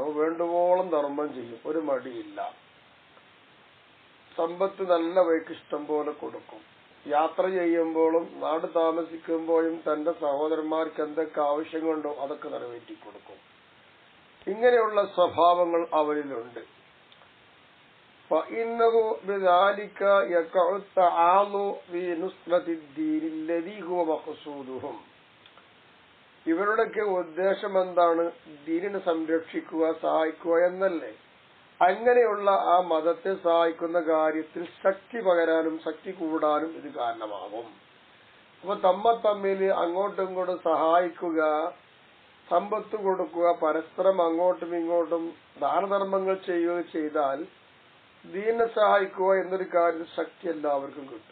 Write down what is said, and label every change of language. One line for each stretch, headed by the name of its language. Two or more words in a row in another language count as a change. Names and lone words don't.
Malayalam: വേണ്ടുവോളം ധർമ്മം ചെയ്യും, ഒരു മടിയില്ല. സമ്പത്ത് നല്ല വഴിക്ക് ഇഷ്ടം പോലെ കൊടുക്കും. യാത്ര ചെയ്യുമ്പോഴും നാട് താമസിക്കുമ്പോഴും തന്റെ സഹോദരന്മാർക്ക് എന്തൊക്കെ ആവശ്യങ്ങളുണ്ടോ അതൊക്കെ നിറവേറ്റി കൊടുക്കും. ഇങ്ങനെയുള്ള സ്വഭാവങ്ങൾ അവരിലുണ്ട്.
Arabic: فإنه بذلك يقع التعاضد في نصرة الدين الذي هو مقصودهم.
Malayalam: ഇവരുടെയൊക്കെ ഉദ്ദേശം എന്താണ്? ദീനിനെ സംരക്ഷിക്കുക, സഹായിക്കുക എന്നല്ലേ? അങ്ങനെയുള്ള ആ മതത്തെ സഹായിക്കുന്ന കാര്യത്തിൽ ശക്തി പകരാനും ശക്തി കൂടാനും ഇത് കാരണമാകും. അപ്പൊ തമ്മിൽ അങ്ങോട്ടും ഇങ്ങോട്ടും സഹായിക്കുക, സമ്പത്ത് കൊടുക്കുക, പരസ്പരം അങ്ങോട്ടും ഇങ്ങോട്ടും ദാനധർമ്മങ്ങൾ ചെയ്യുക ചെയ്താൽ ദീനെ സഹായിക്കുക എന്നൊരു കാര്യം ശക്തി എല്ലാവർക്കും കിട്ടും.